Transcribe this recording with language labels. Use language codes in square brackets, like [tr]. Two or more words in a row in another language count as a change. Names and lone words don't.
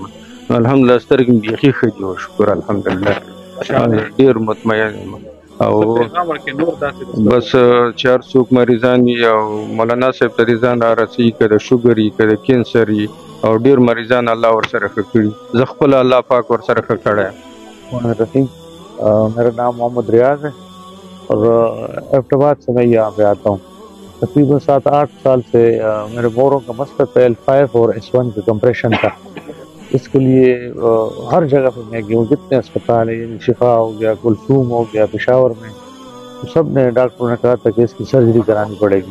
[ps] الحمدلله سترګې مې بیخي ښه دي، شکر الحمدلله ډېر مطمئن یم. او بس چې هر څوک مریضان وي او مولانا صاحب ته دې ځان رارسوي، که د شوګر وي که د کینسر وي، او ډېر مریضان الله ورسره ښه کړي، زه خپله الله پاک ورسره ښه کړی یم. [ur] میرا نام محمد ریاض ہے اور ایبٹ آباد سے میں یہاں پہ آتا ہوں. تقریباً 7-8 سال سے میرے موروں کا مسئلہ تھا L5 اور S1 کا کمپریشن تھا. اس کے لیے ہر جگہ پہ میں گیا ہوں، جتنے ہسپتال ہے، شفا ہو گیا، کلثوم ہو گیا، پشاور میں، تو سب نے ڈاکٹروں نے کہا تھا کہ اس کی سرجری کرانی پڑے گی.